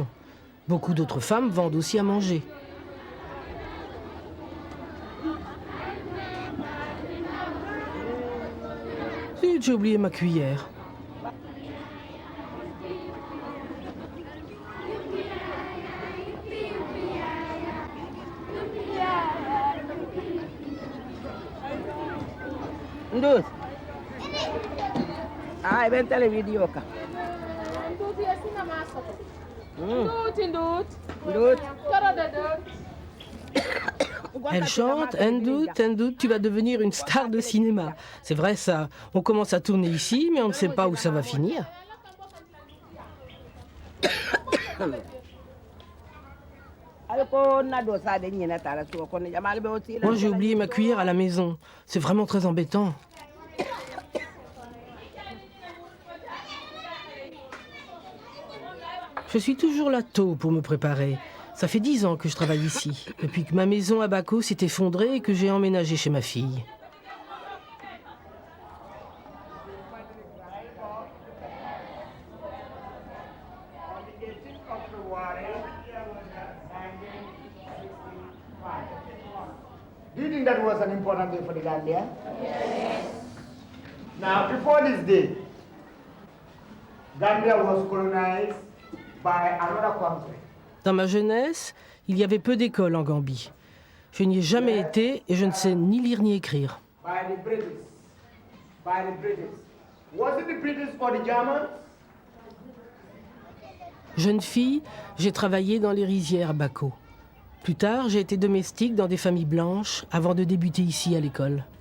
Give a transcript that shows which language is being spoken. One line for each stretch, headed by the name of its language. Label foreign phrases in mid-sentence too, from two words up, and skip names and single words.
French: Beaucoup d'autres femmes vendent aussi à manger. Zut, j'ai oublié ma cuillère. Ndut. Ah, ben tele video ka. Elle chante, Ndout, tu vas devenir une star de cinéma. C'est vrai ça, on commence à tourner ici, mais on ne sait pas où ça va finir. Moi j'ai oublié ma cuillère à la maison. C'est vraiment très embêtant. Je suis toujours là tôt pour me préparer. Ça fait 10 ans que je travaille ici, depuis que ma maison à Bako s'est effondrée et que j'ai emménagé chez ma fille.
English: Do you think that was an important day for the Gambia? Yes. Now, before this day, Gambia was colonized by another country.
French: Dans ma jeunesse, il y avait peu d'écoles en Gambie. Je n'y ai jamais été et je ne sais ni lire ni écrire.
English: By the British. By the British. Was it the British or the Germans?
French: Jeune fille, j'ai travaillé dans les rizières à Bako. Plus tard, j'ai été domestique dans des familles blanches avant de débuter ici à l'école.